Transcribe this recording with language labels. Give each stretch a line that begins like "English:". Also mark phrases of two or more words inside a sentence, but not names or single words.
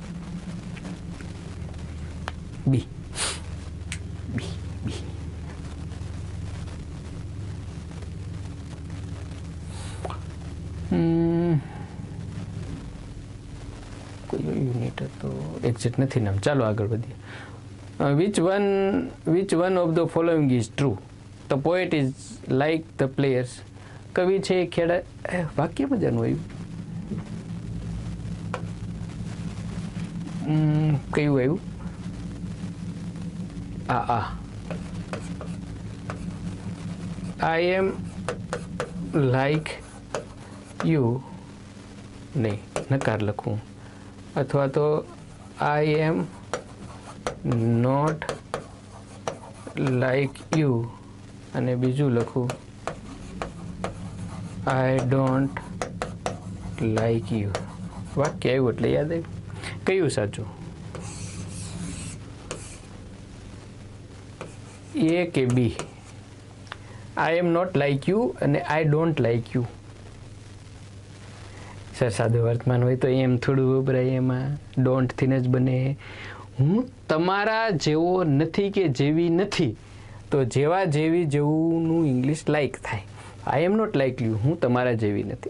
Gujarati: બી કોઈ યુનિટ હતો એક્ઝેક્ટ નથી નામ. ચાલો આગળ વધીએ.
English: Which one of the following is true? The poet is like the players.
Gujarati: કવિ છે ખેડા, વાક્ય મજાનું આવ્યું. કયું આવ્યું?
English: I am like you.
Gujarati: નહીં, નકાર લખવું. અથવા તો
English: I am not like you
Gujarati: અને બીજું લખું
English: I don't like you.
Gujarati: વાક્ય આવ્યું એટલે યાદ આવ્યું. કયું સાચું? એ કે બી?
English: I am not like you અને I don't like you.
Gujarati: સર સાદું વર્તમાન હોય તો એમ થોડું વપરાય, એમાં ડોન્ટ થીને જ બને. હું તમારા જેવો નથી કે જેવી નથી, તો જેવા જેવી જેવુંનું
English: English like
Gujarati: થાય.
English: I am not like you,
Gujarati: હું તમારા જેવી નથી.